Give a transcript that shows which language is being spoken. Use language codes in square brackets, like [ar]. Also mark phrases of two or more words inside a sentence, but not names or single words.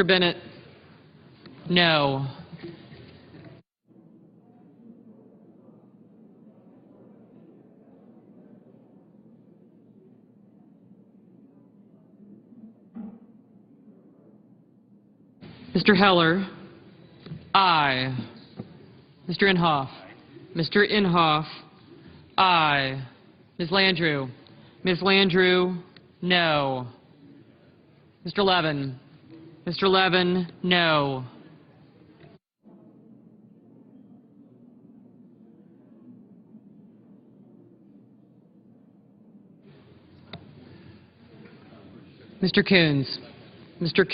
[en] Bennett, no. Mr. Heller, aye. Mr. Inhofe. Mr. Inhofe, aye. Ms. Landrieu. Ms. Landrieu, no. Mr. Levin. Mr. Levin, no. Mr. Coons. Mr.